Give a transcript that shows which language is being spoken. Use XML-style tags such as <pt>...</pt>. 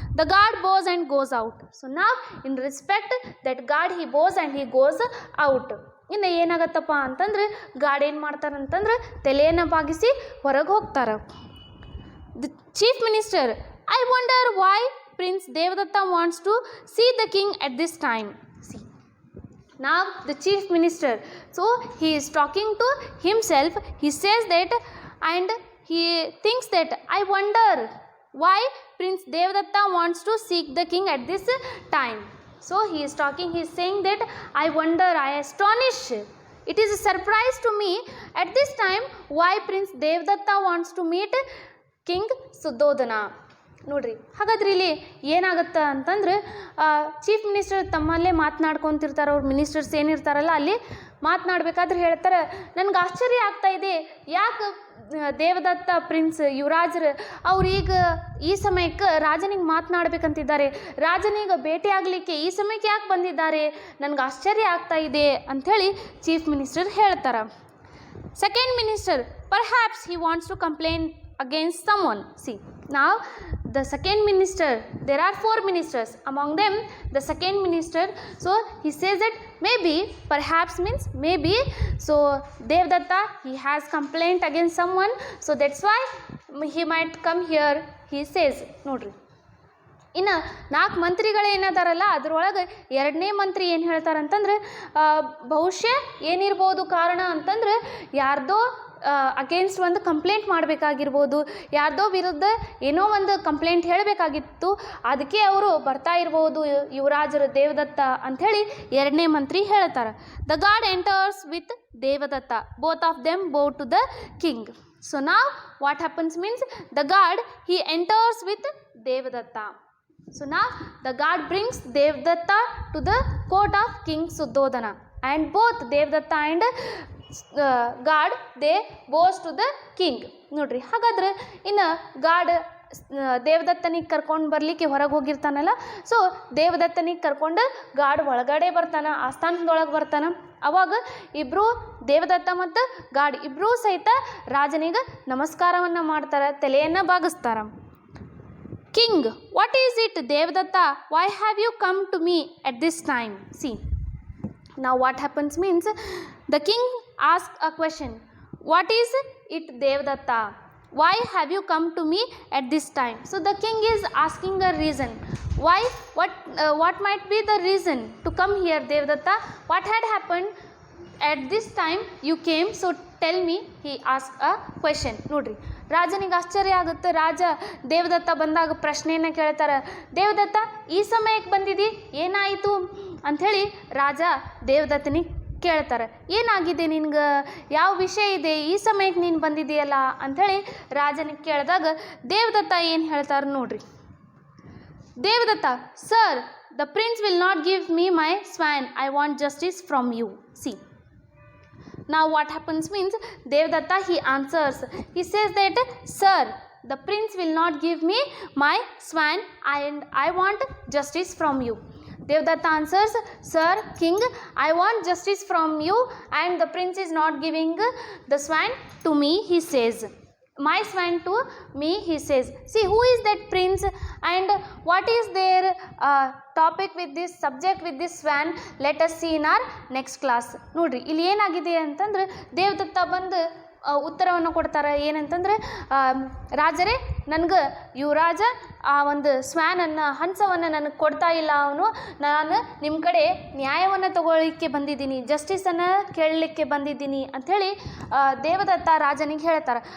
<en>The guard bows and goes out. So ನಾವ್ in respect that guard, he bows and he goes out.</en> <kn>ಇನ್ನು ಏನಾಗತ್ತಪ್ಪ ಅಂತಂದ್ರೆ guard ಏನು ಮಾಡ್ತಾರಂತಂದ್ರೆ ತಲೆಯನ್ನು ಬಾಗಿಸಿ ಹೊರಗೆ ಹೋಗ್ತಾರೆ.</kn> <en>The chief minister, I wonder why prince Devdatta wants to see the king at this time. Now the chief minister, so he is talking to himself. He says that, and he thinks that, I wonder why Prince Devdatta wants to seek the king at this time. So he is talking, he is saying that I wonder, I astonish. It is a surprise to me at this time why Prince Devdatta wants to meet King Suddhodana.</en> <kn>ನೋಡ್ರಿ, ಹಾಗಾದ್ರೆ ಇಲ್ಲಿ ಏನಾಗುತ್ತೆ ಅಂತಂದ್ರೆ chief minister ತಮ್ಮಲ್ಲೇ ಮಾತನಾಡ್ಕೊತಿರ್ತಾರೆ. ಅವ್ರ ministers ಏನಿರ್ತಾರಲ್ಲ ಅಲ್ಲಿ ಮಾತನಾಡ್ಬೇಕಾದ್ರೆ ಹೇಳ್ತಾರೆ, ನನಗೆ ಆಶ್ಚರ್ಯ ಆಗ್ತಾ ಇದೆ, ಯಾಕೆ ದೇವದತ್ತ ಪ್ರಿನ್ಸ್ ಯುವರಾಜರು ಅವ್ರೀಗ ಈ ಸಮಯಕ್ಕೆ ರಾಜನಿಗೆ ಮಾತನಾಡ್ಬೇಕಂತಿದ್ದಾರೆ, ರಾಜನಿಗೆ ಭೇಟಿ ಆಗಲಿಕ್ಕೆ ಈ ಸಮಯಕ್ಕೆ ಯಾಕೆ ಬಂದಿದ್ದಾರೆ, ನನಗೆ ಆಶ್ಚರ್ಯ ಆಗ್ತಾ ಇದೆ ಅಂಥೇಳಿ ಚೀಫ್ ಮಿನಿಸ್ಟರ್ ಹೇಳ್ತಾರೆ.</kn> <en>Second minister, perhaps he wants to complain against someone. See, now the second minister, there are 4 ministers, among them the second minister, so he says that maybe, perhaps means maybe, so Devdatta, he has complaint against someone, so that's why he might come here, he says.</en> <kn>ನೋಡ್ರಿ, ಇನ್ನು 4 ಮಂತ್ರಿಗಳು ಏನದಾರಲ್ಲ ಅದರೊಳಗೆ 2ನೇ ಮಂತ್ರಿ ಏನು ಹೇಳ್ತಾರಂತಂದ್ರೆ ಬಹುಶಃ ಏನಿರ್ಬೋದು ಕಾರಣ ಅಂತಂದ್ರೆ ಯಾರ್ದೋ ಅಗೇನ್ಸ್ಟ್ ಒಂದು ಕಂಪ್ಲೇಂಟ್ ಮಾಡಬೇಕಾಗಿರ್ಬೋದು, ಯಾರ್ದೋ ವಿರುದ್ಧ ಏನೋ ಒಂದು ಕಂಪ್ಲೇಂಟ್ ಹೇಳಬೇಕಾಗಿತ್ತು, ಅದಕ್ಕೆ ಅವರು ಬರ್ತಾ ಇರ್ಬೋದು ಯುವರಾಜರು ದೇವದತ್ತ ಅಂಥೇಳಿ 2ನೇ ಮಂತ್ರಿ ಹೇಳ್ತಾರೆ.</kn> <en>The guard enters with Devdatta, both of them bow to the king. So now what happens means the guard he enters with Devdatta. So now the guard brings Devdatta to the court of King Suddhodana, and both Devdatta and guard they goes to the king.</en> <kn>ನೋಡ್ರಿ, ಹಾಗಾದ್ರೆ ಇನ್ನು guard ದೇವದತ್ತನಿಗೆ ಕರ್ಕೊಂಡು ಬರಲಿಕ್ಕೆ ಹೊರಗೆ ಹೋಗಿರ್ತಾನಲ್ಲ, so ದೇವದತ್ತನಿಗೆ ಕರ್ಕೊಂಡು guard ಒಳಗಡೆ ಬರ್ತಾನೆ, ಆಸ್ಥಾನದೊಳಗೆ ಬರ್ತಾನೆ. ಅವಾಗ ಇಬ್ಬರು ದೇವದತ್ತ ಮತ್ತು ಗಾರ್ಡ್ ಇಬ್ಬರೂ ಸಹಿತ ರಾಜನಿಗೆ ನಮಸ್ಕಾರವನ್ನು ಮಾಡ್ತಾರೆ, ತಲೆಯನ್ನು ಬಾಗಿಸ್ತಾರೆ.</kn> <en>King, what is it, Devdatta? Why have you come to me at this time? See, now what happens means the king asks a question. What is it, Devdatta? Why have you come to me at this time? So the king is asking a reason. Why? What might be the reason to come here, Devdatta? What had happened at this time you came? So tell me. He asked a question.</en> <kn>ನೋಡ್ರಿ, ರಾಜನಿಗೆ ಆಶ್ಚರ್ಯ ಆಗುತ್ತೆ. ರಾಜ ದೇವದತ್ತ ಬಂದಾಗ ಪ್ರಶ್ನೆಯನ್ನು ಕೇಳ್ತಾರೆ, ದೇವದತ್ತ ಈ ಸಮಯಕ್ಕೆ ಬಂದಿದ್ದಿ, ಏನಾಯಿತು ಅಂಥೇಳಿ ರಾಜ ದೇವದತ್ತನಿಗೆ ಕೇಳ್ತಾರೆ. ಏನಾಗಿದೆ ನಿನ್ಗೆ, ಯಾವ ವಿಷಯ ಇದೆ, ಈ ಸಮಯಕ್ಕೆ ನೀನು ಬಂದಿದೆಯಲ್ಲ ಅಂಥೇಳಿ ರಾಜನಿಗೆ ಕೇಳಿದಾಗ ದೇವದತ್ತ ಏನು ಹೇಳ್ತಾರೆ ನೋಡ್ರಿ.</kn> <en>Devdatta, sir, the prince will not give me my swan, I want justice from you. See, now what happens means Devdatta he answers, he says that sir, the prince will not give me my swan and I want justice from you. Devdatta answers, sir, king, I want justice from you and the prince is not giving the swan to me, he says. My swan to me, he says. See, who is that prince and what is their topic with this subject with this swan? Let us see in our next class.</en> <kn>ನೋಡ್ರಿ, ಇಲ್ಲಿ ಏನಾಗಿದೆ ಅಂತಂದ್ರೆ ದೇವದತ್ತ ಬಂದು ಉತ್ತರವನ್ನು ಕೊಡ್ತಾರೆ. ಏನಂತಂದ್ರೆ ರಾಜರೇ, ನನಗೆ ಯುವರಾಜ ಆ ಒಂದು ಸ್ವ್ಯಾನನ್ನು ಹಂಸವನ್ನು ನನಗೆ ಕೊಡ್ತಾ ಇಲ್ಲ, ಅವನು, ನಾನು ನಿಮ್ಮ ಕಡೆ ನ್ಯಾಯವನ್ನು ತಗೊಳ್ಳಿಕ್ಕೆ ಬಂದಿದ್ದೀನಿ, ಜಸ್ಟಿಸನ್ನು ಕೇಳಲಿಕ್ಕೆ ಬಂದಿದ್ದೀನಿ ಅಂಥೇಳಿ ದೇವದತ್ತ ರಾಜನಿಗೆ ಹೇಳ್ತಾರೆ.</kn>